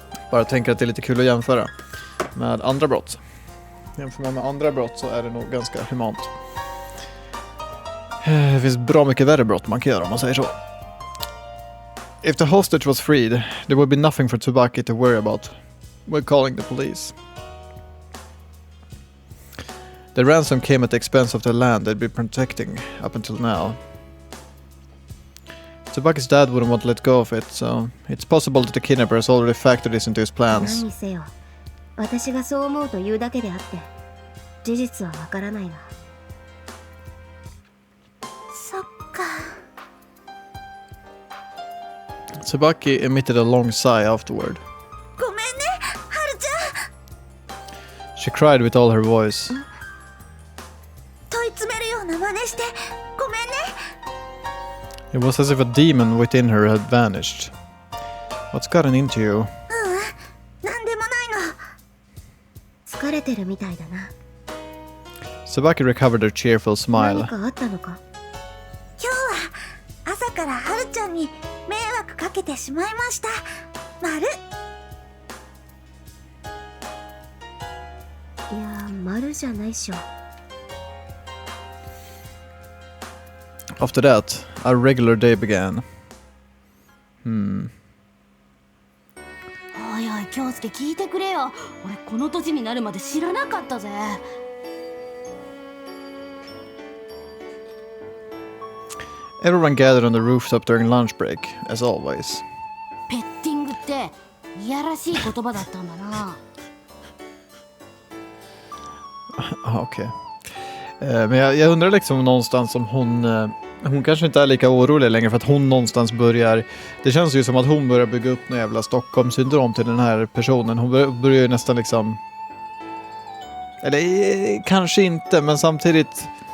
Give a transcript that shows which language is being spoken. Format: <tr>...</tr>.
<sv>Bara tänker att det är lite kul att jämföra med andra brott. Jämför man med andra brott så är det nog ganska humant. Det finns bra mycket värre brott man kan göra om man säger så.</sv> <en>If the hostage was freed, there would be nothing for Tsubaki to worry about. We're calling the police. The ransom came at the expense of the land they'd been protecting up until now. Tsubaki's dad wouldn't want to let go of it, so it's possible that the kidnapper has already factored this into his plans.</en> <ja>何せよ、私がそう思うというだけであって、事実はわからないな。そっか。</ja> <en>Tsubaki emitted a long sigh afterward.</en> <ja>ごめんね、はるちゃん。</ja> <en>She cried with all her voice.</en> <ja>問い詰めるような真似してごめんね。</ja> <en>It was as if a demon within her had vanished. What's gotten into you?</en> <ja>なんでもないの。疲れてるみたいだな。</ja> <en>Tsubaki recovered her cheerful smile.</en> <ja>何かあったのか。今日は朝からはるちゃんに迷惑かけてしまいました。まる。いや、丸じゃないっしょ。</ja> <en>After that, a regular day began.</en> <ja>おいおい、京介聞いてくれよ。俺この年になるまで知らなかったぜ。</ja> <en>Everyone gathered on the rooftop during lunch break, as always.</en> <ja>ペッティングっていやらしい言葉だったんだな。</ja> <sv>Okej. Men jag undrar liksom någonstans om hon kanske inte är lika orolig längre för att hon någonstans börjar... Det känns ju som att hon börjar bygga upp någon jävla Stockholm-syndrom till den här personen. Hon börjar ju nästan liksom... Eller kanske inte, men samtidigt...</sv>